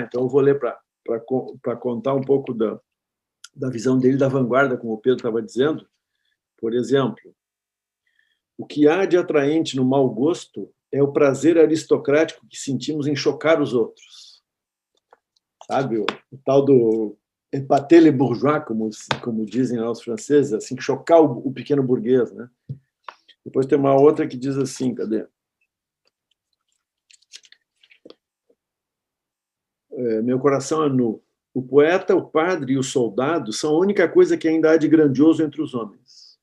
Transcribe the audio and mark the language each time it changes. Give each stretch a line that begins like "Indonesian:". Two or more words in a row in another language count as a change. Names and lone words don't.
Portuguese: Então, eu vou ler para contar um pouco da visão dele da vanguarda, como o Pedro estava dizendo. Por exemplo, o que há de atraente no mau gosto é o prazer aristocrático que sentimos em chocar os outros. Sabe, o tal do
French: épater les bourgeois,
Portuguese: como dizem lá os franceses, assim, chocar o pequeno burguês, né? Depois tem uma outra que diz assim, cadê? Meu coração é nu. O poeta, o padre e o soldado são a única coisa que ainda há de grandioso entre os homens.